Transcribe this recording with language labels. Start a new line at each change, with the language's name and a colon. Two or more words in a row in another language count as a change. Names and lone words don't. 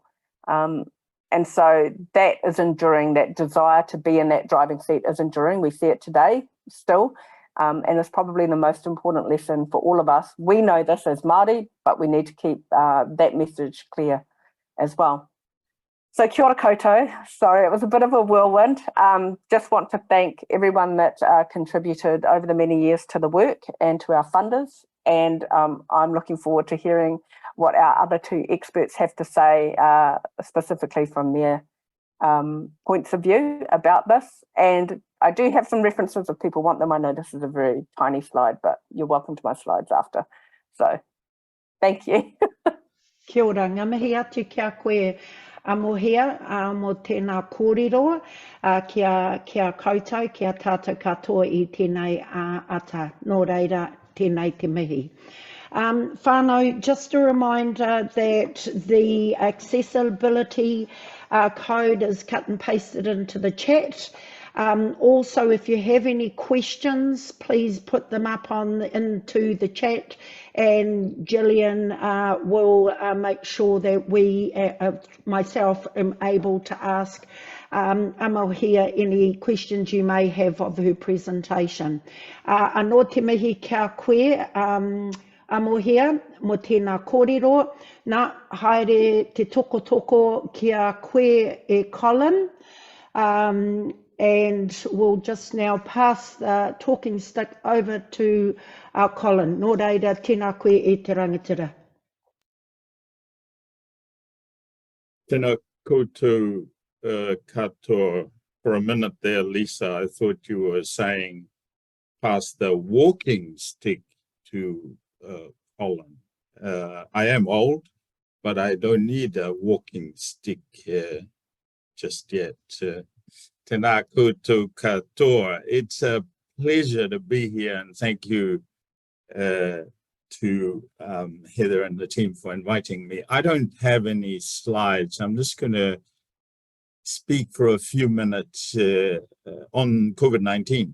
English: And so that is enduring, that desire to be in that driving seat is enduring. We see it today still, and it's probably the most important lesson for all of us. We know this as Māori, but we need to keep that message clear as well. So
Māori: kia ora koutou.
English: Sorry, it was a bit of a whirlwind. Just want to thank everyone that contributed over the many years to the work and to our funders. And I'm looking forward to hearing what our other two experts have to say, specifically from their points of view about this. And I do have some references if people want them. I know this is a very tiny slide, but you're welcome to my slides after. So thank you.
Māori: Kia ora, ngamihi atu kia koe amohia mo tēnā kōrero, kia koutou, kia tātou katoa I tēnei ata. Nō reira, tēnei te mihi. Whānau,
English: just a reminder that the accessibility code is cut and pasted into the chat. Also, if you have any questions, please put them up into the chat, and Gillian will make sure that myself am able to ask Amohia any questions you may have of her presentation.
Māori: Anō te mihi kia koe, Amohia, mo tēnā kōrero. Nā, haere te toko kia koe e Colin.
English: And we'll just now pass the talking stick over to our Colin.
Māori: Nō reira, tēnā koe e te rangatira. Tēnā koutou katoa.
English: For a minute there, Lisa, I thought you were saying pass the walking stick to Colin. I am old, but I don't need a walking stick just yet.
Māori: Tēnā koutou katoa.
English: It's a pleasure to be here, and thank you to Heather and the team for inviting me. I don't have any slides. I'm just going to speak for a few minutes on COVID-19.